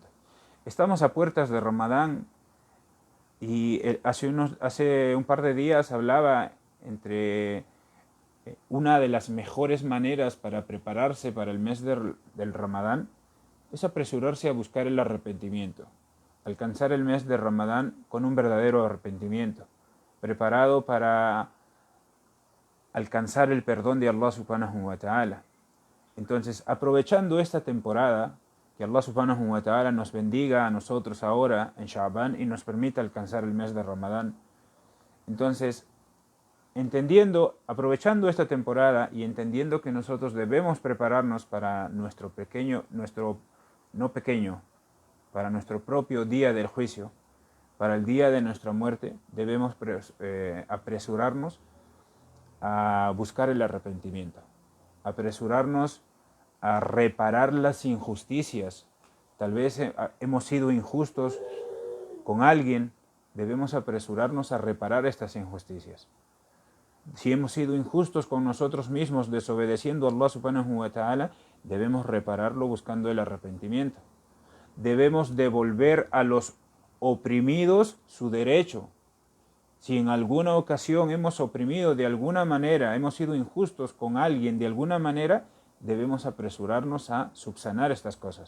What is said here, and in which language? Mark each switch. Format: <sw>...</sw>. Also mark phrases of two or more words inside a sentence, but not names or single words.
<es>Estamos a puertas de Ramadán y hace un par de días hablaba entre una de las mejores maneras para prepararse para el mes del Ramadán es apresurarse a buscar el arrepentimiento. Alcanzar el mes de Ramadán con un verdadero arrepentimiento, preparado para alcanzar el perdón de</es> <ar>الله سبحانه وتعالى.</ar> <es>Entonces, aprovechando esta temporada, que</es> <ar>الله سبحانه وتعالى</ar> <es>nos bendiga a nosotros ahora en Sha'ban y nos permita alcanzar el mes de Ramadán. Entonces, aprovechando esta temporada y entendiendo que nosotros debemos prepararnos para para nuestro propio día del juicio, para el día de nuestra muerte, debemos apresurarnos a buscar el arrepentimiento, apresurarnos a reparar las injusticias. Tal vez hemos sido injustos con alguien, debemos apresurarnos a reparar estas injusticias. Si hemos sido injustos con nosotros mismos, desobedeciendo a</es> <ar>الله سبحانه وتعالى,</ar> <es>debemos repararlo buscando el arrepentimiento. Debemos devolver a los oprimidos su derecho. Si en alguna ocasión hemos oprimido de alguna manera, hemos sido injustos con alguien de alguna manera, debemos apresurarnos a subsanar estas cosas.</es>